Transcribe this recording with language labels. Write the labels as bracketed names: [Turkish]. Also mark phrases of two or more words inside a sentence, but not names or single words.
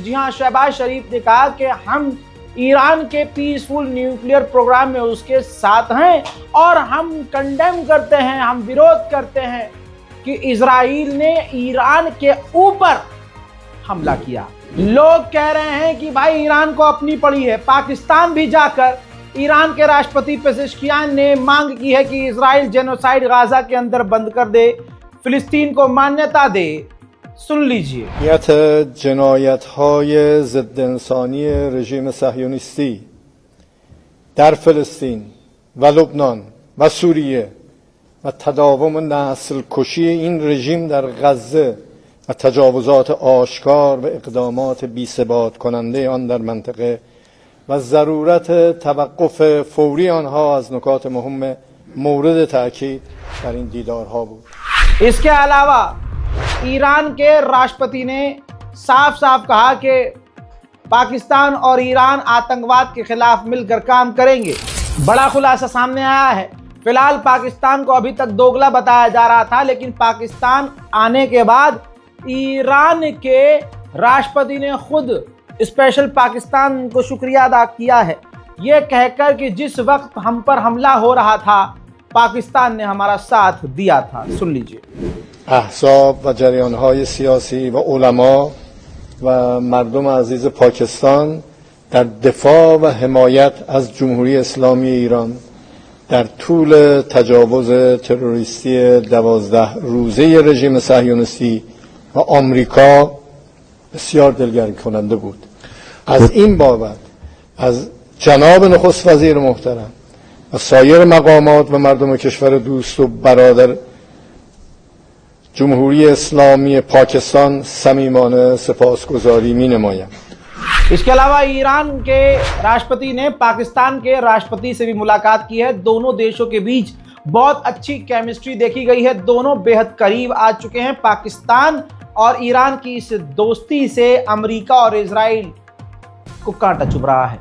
[Hindi] जी हां, शहबाज शरीफ ने कहा कि हम ईरान के [English] peaceful nuclear program [Hindi] में उसके साथ हैं और हम कंडेम करते हैं, हम विरोध करते हैं कि इजराइल ने ईरान के ऊपर हमला किया। लोग कह रहे हैं कि भाई ईरान को अपनी पड़ी है। पाकिस्तान भी जाकर ईरान के राष्ट्रपति पेजेश्कियान ने मांग की है कि इजराइल जेनोसाइड गाजा के अंदर बंद कर दे, फिलिस्तीन को मान्यता दे। सुन लीजिए। [Persian] جنایت‌های ضد انسانی رژیم صهیونیستی در فلسطین و لبنان و سوریه و تداوم نسل کشی این رژیم در غزه و تجاوزات آشکار و اقدامات بی‌ثبات کننده آن در منطقه و ضرورت توقف فوری آنها از نکات مهم مورد تاکید در این دیدارها بود. [Hindi] इसके अलावा ईरान के राष्ट्रपति ने साफ साफ कहा कि पाकिस्तान और ईरान आतंकवाद के खिलाफ मिलकर काम करेंगे। बड़ा खुलासा सामने आया है। फिलहाल पाकिस्तान को अभी तक दोगला बताया जा रहा था, लेकिन पाकिस्तान आने के बाद ईरान के राष्ट्रपति ने खुद स्पेशल पाकिस्तान को शुक्रिया अदा किया है, ये कहकर कि जिस वक्त हम पर हमला हो रहा था पाकिस्तान ने हमारा साथ दिया था। सुन लीजिए। [Persian] احزاب و جریان‌های سیاسی و علما و مردم عزیز پاکستان در دفاع و حمایت از جمهوری اسلامی ایران در طول تجاوز تروریستی 12 روزه رژیم صهیونیستی و آمریکا بسیار دلگرم کننده بود. از این بابت از جناب نخست وزیر محترم و سایر مقامات و مردم کشور دوست و برادر جمهوری اسلامی पाकिस्तान صمیمانه سپاسگزاری می‌نمایم। [Hindi] इसके अलावा ईरान के राष्ट्रपति ने पाकिस्तान के राष्ट्रपति से भी मुलाकात की है। दोनों देशों के बीच बहुत अच्छी केमिस्ट्री देखी गई है। दोनों बेहद करीब आ चुके हैं। पाकिस्तान और ईरान की इस दोस्ती से अमेरिका और इजराइल को कांटा चुभ रहा है।